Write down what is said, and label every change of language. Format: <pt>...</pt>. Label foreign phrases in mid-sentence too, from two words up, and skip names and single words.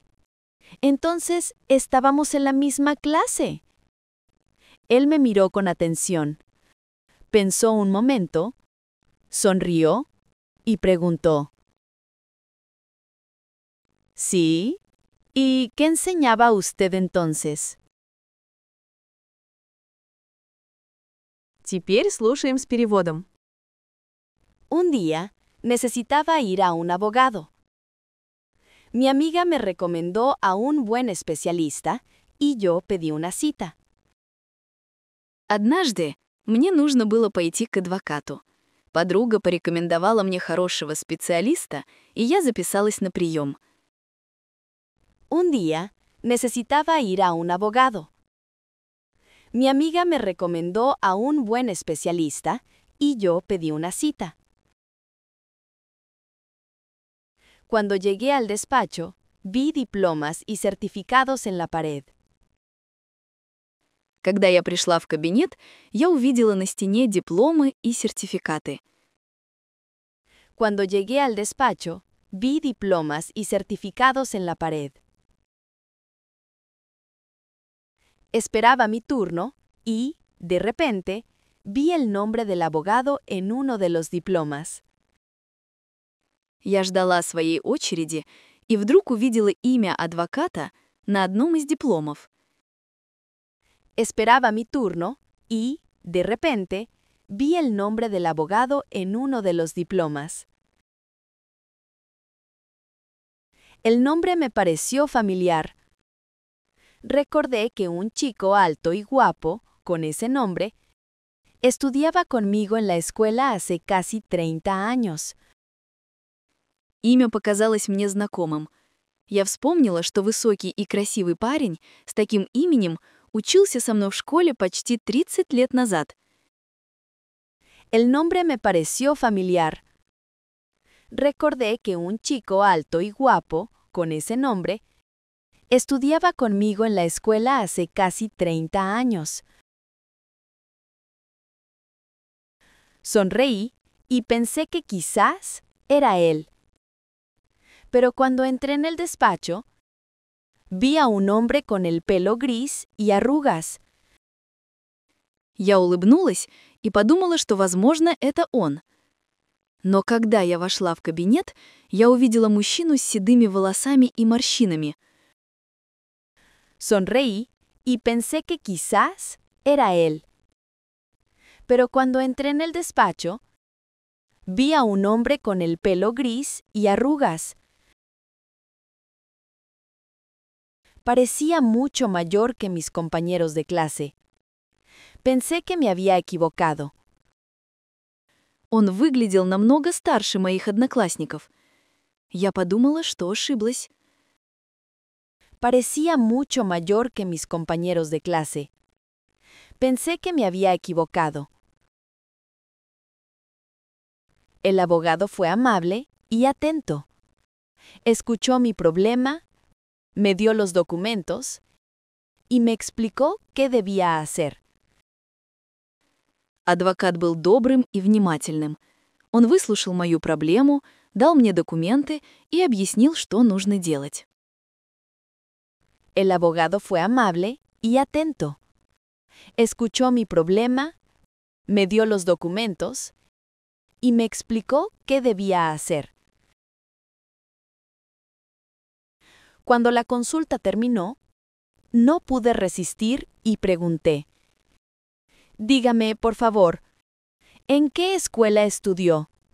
<es>Entonces, estábamos en la misma clase. Él me miró con atención. Pensó un momento, sonrió y preguntó: ¿sí? ¿Y qué enseñaba usted entonces?</es> <ru>Теперь слушаем с переводом.</ru> <es>Un día, necesitaba ir a un abogado. Mi amiga me recomendó a un buen especialista y yo pedí una cita.</es> <ru>Однажды мне нужно было пойти к адвокату. Подруга порекомендовала мне хорошего специалиста, и я записалась на прием.</ru> <es>Un día, necesitaba ir a un abogado. Mi amiga me recomendó a un buen especialista y yo pedí una cita. Cuando llegué al despacho, vi diplomas y certificados en la pared.</es> <ru>Когда я пришла в кабинет, я увидела на стене дипломы и сертификаты.</ru> <es>Cuando llegué al despacho, vi diplomas y certificados en la pared. Esperaba mi turno y, de repente, vi el nombre del abogado en uno de los diplomas.</es> <ru>Я ждала своей очереди и вдруг увидела имя адвоката на одном из дипломов.</ru> <es>Esperaba mi turno y, de repente, vi el nombre del abogado en uno de los diplomas. El nombre me pareció familiar. Recordé que un chico alto y guapo, con ese nombre, estudiaba conmigo en la escuela hace casi 30 años.</es> <ru>Имя показалось мне знакомым. Я вспомнила, что высокий и красивый парень с таким именем учился со мной в школе почти 30 лет назад.</ru> <es>El nombre me pareció familiar. Recordé que un chico alto y guapo, con ese nombre, estudiaba conmigo en la escuela hace casi 30 años. Sonreí y pensé que quizás era él. Pero cuando entré en el despacho, vi a un hombre con el pelo gris y arrugas.</es> <ru>Я улыбнулась и подумала, что, возможно, это он. Но когда я вошла в кабинет, я увидела мужчину с седыми волосами и морщинами.</ru> <es>Sonreí y pensé que quizás era él. Pero cuando entré en el despacho, Vi a un hombre con el pelo gris y arrugas. Parecía mucho mayor que mis compañeros de clase. Pensé que me había equivocado.</es> <ru>Он выглядел намного старше моих одноклассников. Я подумала, что ошиблась.</ru> <es>Parecía mucho mayor que mis compañeros de clase. Pensé que me había equivocado. El abogado fue amable y atento. Escuchó mi problema, me dio los documentos y me explicó qué debía hacer.</es> <ru>Адвокат был добрым и внимательным. Он выслушал мою проблему, дал мне документы и объяснил, что нужно делать.</ru> <es>El abogado fue amable y atento. Escuchó mi problema, me dio los documentos y me explicó qué debía hacer. Cuando la consulta terminó, no pude resistir y pregunté: dígame, por favor, ¿en qué escuela estudió?</es>